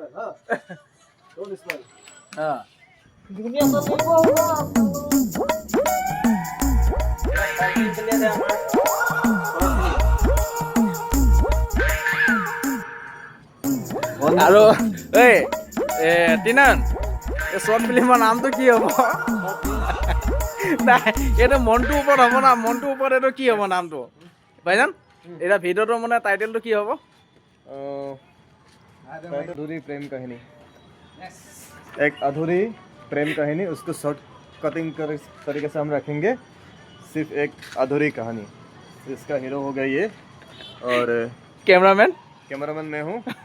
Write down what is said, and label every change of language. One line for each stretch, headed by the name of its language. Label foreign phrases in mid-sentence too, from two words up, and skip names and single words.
Assamese: আৰু এই তিনান, এই
English: short film
Assamese: নামটো কি হ'ব? নাই, এইটো মনটোৰ ওপৰত হ'ব না। মনটোৰ ওপৰত এইটো কি হ'ব নামটো ভাইজান? এতিয়া ভিডিঅ'টোৰ মানে টাইটেলটো কি হ'ব?
Hindi: अधूरी प्रेम कहानी, एक अधूरी प्रेम कहानी, उसको
English: short cutting
Hindi: तरीके से हम रखेंगे। सिर्फ एक अधूरी कहानी। इसका हीरो होगा ये और कैमरामैन मैं हूँ।